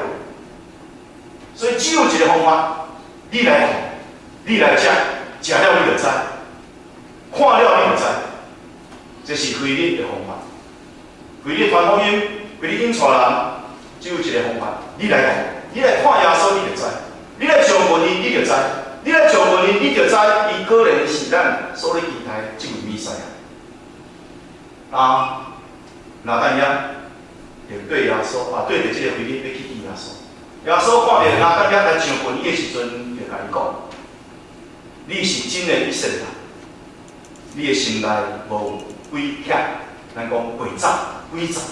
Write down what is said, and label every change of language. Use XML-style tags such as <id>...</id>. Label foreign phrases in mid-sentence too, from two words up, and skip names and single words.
<nan>所以只有一个方法，你来看，你来食，食了你就知，看了你就知。这是腓力的方法。腓力传福音，腓力引带人，只有一个方法，你来看，你来看耶稣你就知，你来上问伊你就知。你来上问伊，你就知伊可能是咱所咧期待即位弥赛亚。拿但业就对耶稣对着即个腓力要去见耶稣。耶稣看到拿但业来上问伊的时阵，就甲伊讲：你是真的以色列人，你的心内无诡诈，咱讲诡诈、诡诈。</nan>